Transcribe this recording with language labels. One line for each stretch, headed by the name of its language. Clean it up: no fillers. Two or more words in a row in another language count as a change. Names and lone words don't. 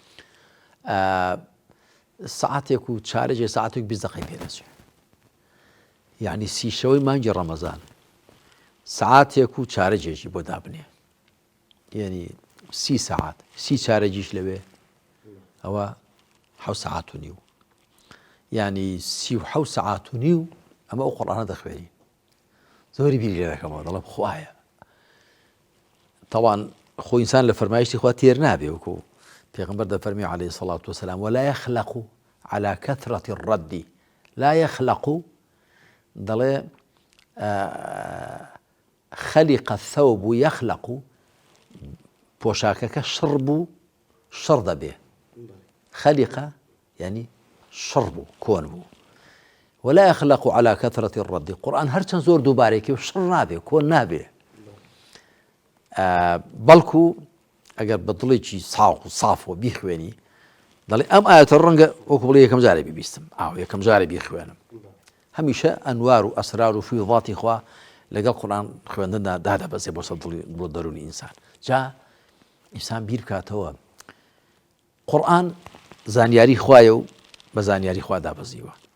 Central Kurdish: سعاتێک و چارەجێ سعاتێک 20 دقەی پێ دەچێت یعنی 30 شەوەی مانگی ڕەمەزان سعاتێک و چارەجێکی بۆ دابنێ یعنی 30 ساعات 30 چارەجیش لەوێ ئەوە 7 ساعات و نیو یعنی 37 ساعات و نیو ئەمە ئەو قورئانە دەخوێنین زۆری بیری لێ دەکەمەوە دەڵێم خوایە طبعا خۆ ئینسان لە فەرمایشتی خوا تێر نابێ وەکو پێغەمبەر دەفەرمێ
Arabic: عليه الصلاة والسلام ولا يخلق على كثرة الرد لا يخلق
Central Kurdish: دەڵێ
Arabic: خەلیق الثوب يخلق
Central Kurdish: پۆشاکەکە شڕ بوو شڕ دەبێ خەلیقە یعنی شڕ بوو کۆن بوو
Arabic: ولا يخلق على كثرة الرد
Central Kurdish: قورئان هەرچەند زۆر دووبارێکی و شڕ نابێ کۆن نابێ بەڵکو ئەگەر بە دڵێکی سافۆ بیخوێنی دەڵێ ئەم ئاەتە ڕەنگە وەکو بڵێ یەکەم جارێ بیبیستم یەکەم جارێ بیخوێنم هەمیشە ئەنوار و ئەسرار و فیوضاتی خوا لەگەڵ قورئان خوێندندا دادەبەزێ بۆ سەر بۆ دەرونی ئینسان جا ئینسان بیر بکاتەوە قورئان زانیاری خوایە و بە زانیاری خوا دابەزیوە